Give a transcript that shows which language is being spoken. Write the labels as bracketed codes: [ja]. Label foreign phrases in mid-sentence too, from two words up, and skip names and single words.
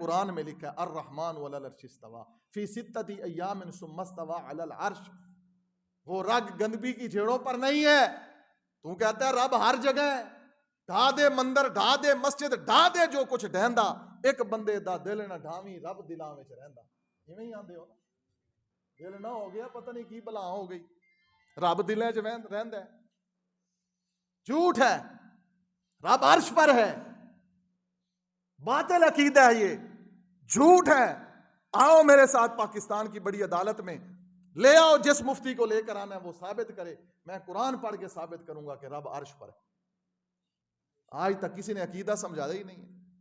[ur] قرآن میں لکھا ہے [ar] الرحمن علی العرش استویٰ فی ستۃ ایام ثم استویٰ علی العرش. [ur] وہ رگ گندگی کی جھیڑوں پر نہیں ہے. تو کہتا ہے رب ہر جگہ ہے. [pa] ڈھا دے مندر، ڈھا دے مسجد، ڈھا دے جو کچھ ڈہندا، ایک بندے دا دل نہ ڈھاویں رب دلاں وچ رہندا. ایویں ہی آندے ہو نا، دل نہ ہو گیا پتہ نہیں کی بلا ہو گئی، رب دلاں وچ رہندا ہے. [ur] جھوٹ ہے. رب عرش پر ہے. باطل عقیدہ ہے، یہ جھوٹ ہے. آؤ میرے ساتھ پاکستان کی بڑی عدالت میں لے آؤ، جس مفتی کو لے کر آنا ہے وہ ثابت کرے. میں قرآن پڑھ کے ثابت کروں گا کہ رب عرش پر ہے. آج تک کسی نے عقیدہ سمجھایا ہی نہیں ہے.